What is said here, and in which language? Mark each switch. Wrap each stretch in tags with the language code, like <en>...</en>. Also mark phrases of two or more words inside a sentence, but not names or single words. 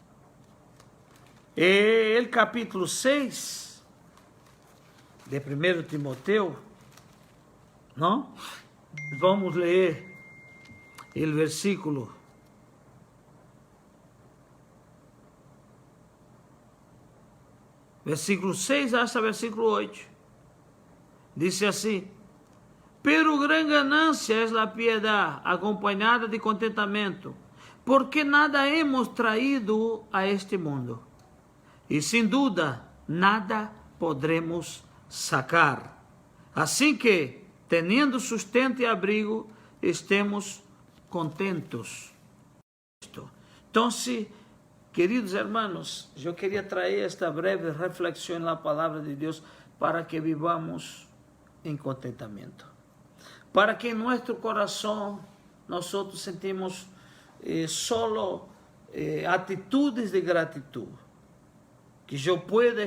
<pt>E o capítulo 6 de 1 Timoteu, não? Vamos ler o versículo 6 hasta versículo 8. Diz assim:</pt> <es>pero gran ganancia es la piedad, acompañada de contentamento, porque nada hemos traído a este mundo,</es> <pt>e sem dúvida</pt> <es>nada podremos sacar.</es> <pt>Assim que, tendo sustento e abrigo,</pt> <es>estemos contentos.</es> <pt>Então, queridos hermanos, eu queria trazer esta breve reflexão na palavra de Deus para que vivamos em contentamento, para que em nosso coração nós sentimos solo atitudes de gratidão, que eu pueda</pt>